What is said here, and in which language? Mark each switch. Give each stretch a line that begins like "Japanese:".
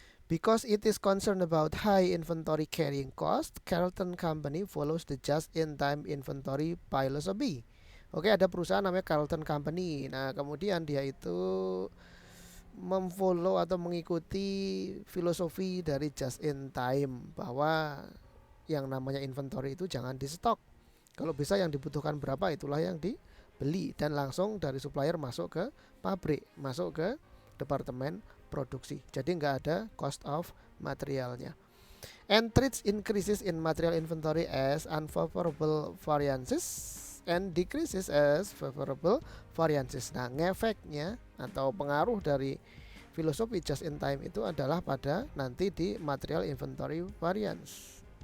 English: Because it is concerned about high inventory carrying cost, Carlton Company follows the just-in-time inventory philosophy.
Indonesian: Oke, ada perusahaan namanya Carlton Company. Nah, kemudian dia itu memfollow atau mengikuti filosofi dari just in time, bahwa yang namanya inventory itu jangan di stok. Kalau bisa yang dibutuhkan berapa itulah yang dibeli dan langsung dari supplier masuk ke pabrik, masuk ke departemen produksi. Jadi nggak ada cost of materialnya.
English: And treats increases in material inventory as unfavorable variances and decreases as favorable variances.
Indonesian: Nah, ngefeknya atau pengaruh dari filosofi just in time itu adalah pada nanti di material inventory variance.